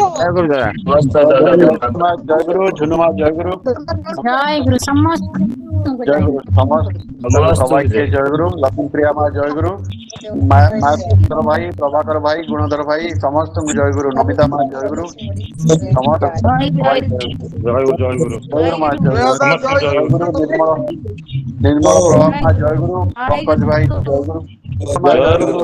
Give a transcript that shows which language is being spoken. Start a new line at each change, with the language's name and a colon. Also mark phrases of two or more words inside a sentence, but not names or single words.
Odia: ଜୟ ଗୁରୁ ଝୁନୁମା ଜୟ ଗୁରୁ ଜୟ ଗୁରୁ ସମସ୍ତ ଜୟଗୁରୁ ସମସ୍ତ ସବାଇକେ ଜୟଗୁରୁ ଲକ୍ଷ୍ମୀପ୍ରିୟା ମା ଜୟଗୁରୁ ମାଧର ଭାଇ ପ୍ରଭାକର ଭାଇ ଗୁଣଧର ଭାଇ ସମସ୍ତଙ୍କୁ ଜୟଗୁରୁ ନମିତା ମା ଜୟଗୁରୁ ସମସ୍ତ ଜୟଗୁରୁ ଜୟଗୁରୁ ମା ଜୟଗୁରୁ ନିର୍ମଳ ପ୍ରଭା ମା ଜୟଗୁରୁ ପଙ୍କଜ ଭାଇ ଜୟଗୁରୁ